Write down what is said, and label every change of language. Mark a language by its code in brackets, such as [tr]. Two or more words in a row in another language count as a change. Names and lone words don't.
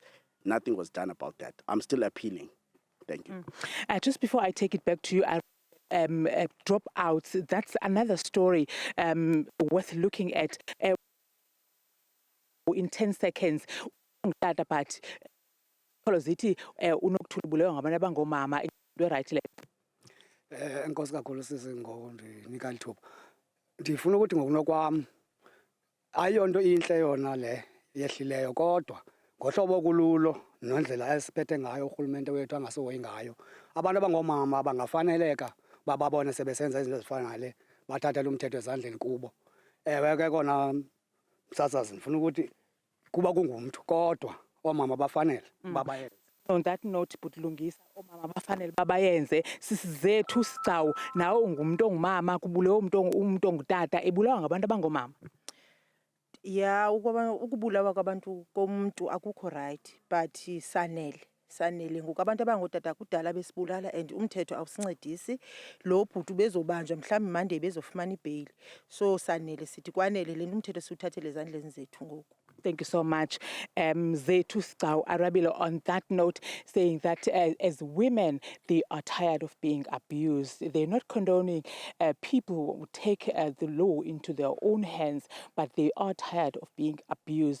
[en] Nothing was done about that. I'm still appealing. Thank you. Just before I take it back to you, dropouts, that's another story worth looking at. In 10 seconds, but [xh] ndifuna ukuthi ngokunokwam ayonto inhle yona le yehlileyo, kodwa ngohlobo kululo nondlela esiphethe ngayo urhulumente wethu angasohoyi ngayo, abantu abangomama bangafaneleka bababone sebesenza izinto ezifana nale, bathathele umthetho ezandleni kubo. Ewe ke kona msasazi ndifuna ukuthi kuba kungumntu, kodwa omama bafanele babayenze. [en] On that note, [xh] Butlungisa, omama bafanele babayenze, sisizethu sicawu, nawe ungumuntu ongumama, kubulewe umuntu ongutata, ebulawa ngabantu abangomama. Yeah, ukubulawa kwabantu komuntu akukho right, but sanele ngoku abantu abangootata kudala besibulala and umthetho awusincedisi. Lo bhuti bezobanjwa mhlawumbi Monday bezofumana ibheyili. So sanele sithi kwanele le nto umthetho siwuthathele ezandleni zethu ngoku. [en] Thank you so much, Zethu Sgcawu Arabile, on that note, saying that as women, they are tired of being abused. They're not condoning people who take the law into their own hands, but they are tired of being abused.